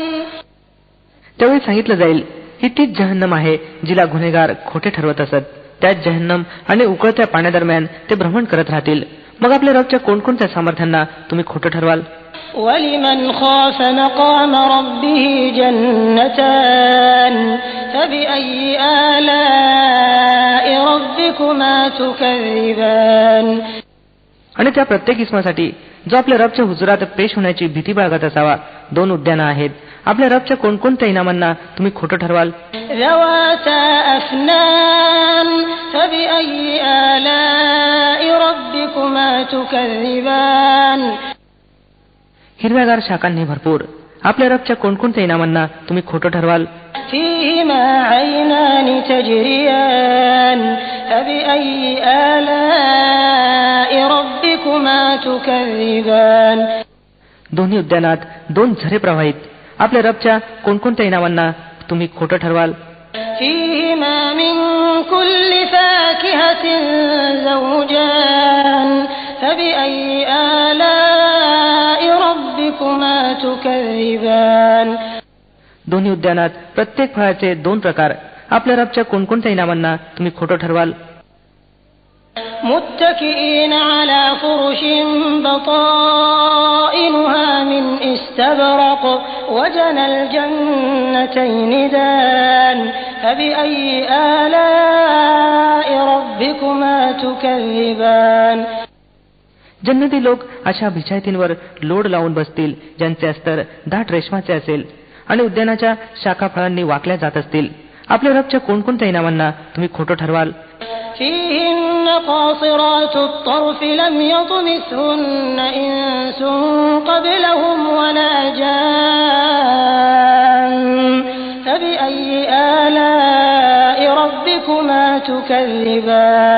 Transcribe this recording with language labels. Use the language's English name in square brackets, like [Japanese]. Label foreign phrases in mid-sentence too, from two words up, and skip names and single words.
[Marathi] त्यावेळी सांगितलं जाईल, ही तीच जहन्नम आहे जिला गुन्हेगार खोटे ठरवत असत. त्याच जहन्नम आणि उकळत्या पाण्यादरम्यान ते भ्रमण करत राहतील. मग आपल्या रबच्या कोणकोणत्या सामर्थ्यांना तुम्ही खोटं ठरवाल? [Arabic] وَلِمَنْ خَافَ مَقَامَ رَبِّهِ جَنَّتَانِ فبأي آلاء ربكما تكذبان. [Marathi] आणि त्या प्रत्येक इस्मासाठी जो आपल्या रबच्या हुजुरात पेश होण्याची भीती बाळगत असावा 2 उद्यानं आहेत. आपल्या रबच्या कोणकोणत्या इनामांना तुम्ही खोटं ठरवाल? [Arabic] ذواتا أفنان فبأي آلاء ربكما تكذبان. [Marathi] हिरव्यागार शाखांनी भरपूर आपल्या रबच्या कोणकोणत्या इनामांना तुम्ही खोटं ठरवाल? [Arabic] فيهما عينان تجريان فبأي آلاء ربكما تكذبان. [Marathi] दोन्ही उद्यानात 2 झरे प्रवाहित आपल्या रबच्या कोणकोणत्या इनामांना तुम्ही खोटं ठरवाल? [Arabic] فيهما من كل فاكهة زوجان فبأي آلاء ربكما تكذبان. [Marathi] दोन्ही उद्यानात प्रत्येक फळाचे 2 प्रकार आपल्या रबच्या कोणकोणत्या इनामांना तुम्ही खोटं ठरवाल? [Arabic] متكئين على فرش بطائنها من استبرق وجنى الجنتين دان فبأي آلاء ربكما تكذبان. [Marathi] जन्नती लोक अशा बिछायतींवर लोड लावून बसतील ज्यांचे अस्तर दाट रेशमाचे असेल आणि उद्यानाच्या शाखा फळांनी वाकल्या जात असतील. आपल्या रबच्या कोणकोणत्या इनामांना तुम्ही खोटं ठरवाल? [Arabic] فيهن قاصرات الطرف لم يطمثهن إنس قبلهم ولا جان فبأي آلاء ربكما تكذبان.